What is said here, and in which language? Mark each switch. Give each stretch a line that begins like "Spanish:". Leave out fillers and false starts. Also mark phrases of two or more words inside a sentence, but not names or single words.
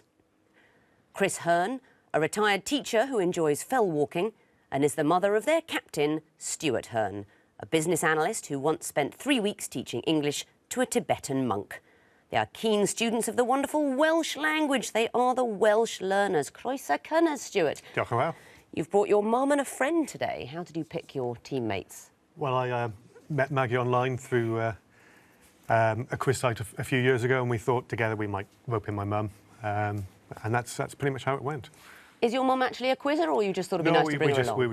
English: Chris Hearn, a retired teacher who enjoys fell walking and is the mother of their captain, Stuart Hearn, a business analyst who once spent 3 weeks teaching English to a Tibetan monk. They are keen students of the wonderful Welsh language. They are the Welsh Learners.
Welsh: Croeso cynnes, Stuart. Diolch yn fawr.
English: You've brought your mum and a friend today. How did you pick your teammates? Well, I met Maggie online through a quiz site a few years ago, and we thought together we might rope in my mum, and that's pretty much how it went. Is your mum actually a quizzer, or you just thought it'd be nice to bring her along?